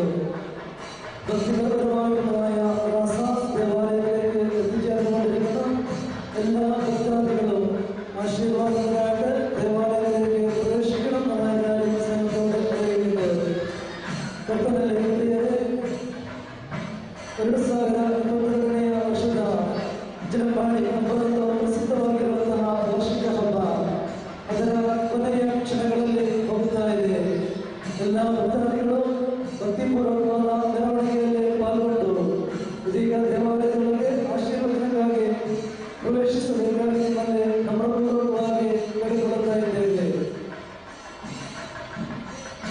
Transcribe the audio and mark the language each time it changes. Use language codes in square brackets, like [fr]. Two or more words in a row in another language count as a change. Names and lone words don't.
[ml] ഭക്തിപരമായിട്ടുള്ളതായ ദേവാലയത്തിലേക്ക് എത്തിച്ചേർന്നുകൊണ്ടിരിക്കുന്ന എല്ലാ ഭക്താദികളും ആശീർവാദത്തിനായിട്ട് ദേവാലയത്തിലേക്ക് പ്രവേശിക്കണം എന്നാണ് ഞാൻ സ്നേഹത്തോടെ അറിയിക്കുന്നത്. [kn] ವರ್ಷದ ಜನಪಾಡಿ ಹಬ್ಬವನ್ನು ಪ್ರಸಿದ್ಧವಾಗಿರುವಂತಹ ವಾರ್ಷಿಕ ಹಬ್ಬ ಅದರ ಕೊನೆಯ ಕ್ಷಣಗಳಲ್ಲಿ ಹೋಗ್ತಾ ಇದೆ. ಎಲ್ಲ ಭಕ್ತಾದಿಗಳು ಭಕ್ತಿಪೂರ್ವಕವಾದ ಮೆರವಣಿಗೆಯಲ್ಲಿ ಪಾಲ್ಗೊಂಡು ಇದೀಗ ದೇವಾಲಯಗಳಿಗೆ ಆಶೀರ್ವಾದಕ್ಕಾಗಿ ಪ್ರವೇಶಿಸಬೇಕಾಗಿ ನಿಮ್ಮಲ್ಲಿ ನಮ್ರಪೂರ್ವಕವಾಗಿ ಕೇಳಿಕೊಳ್ಳುತ್ತಾ ಇದ್ದೇವೆ.